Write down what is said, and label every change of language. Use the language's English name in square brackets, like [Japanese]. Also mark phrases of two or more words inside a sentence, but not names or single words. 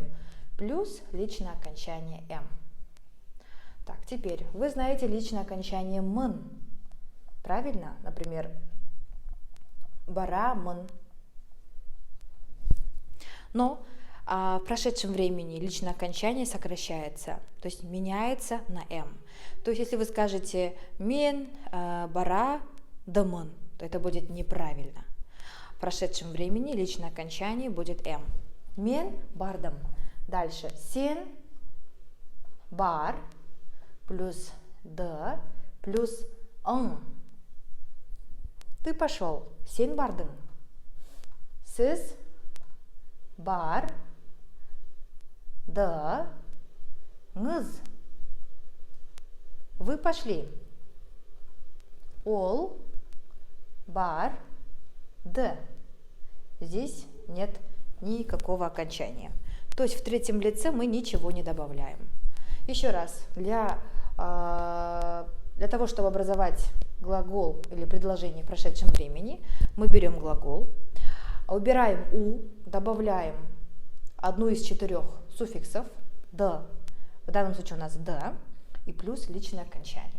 [Russian] Плюс личное окончание «м». Так, теперь вы знаете личное окончание «мн». Правильно? Например, «барамын». Но в прошедшем времени личное окончание сокращается, то есть меняется на «м». То есть если вы скажете [Kazakh] «мен бара дамын», [Russian] то это будет неправильно. В прошедшем времени личное окончание будет «м». [Kazakh] «Мен бардым». [Russian] Дальше [Kazakh] «сен бар» [Russian] плюс «д» плюс «ын». Ты пошел. [Kazakh] «Сен бардың». «Сіз бар дыңыз». [Russian] Вы пошли. [Kazakh] Ол бар д. [Russian] Здесь нет никакого окончания. То есть в третьем лице мы ничего не добавляем. Еще раз, для того, чтобы образовать глагол или предложение в прошедшем времени, мы берем глагол, убираем «у», добавляем одну из 4 суффиксов «д», в данном случае у нас «д», и плюс личное окончание.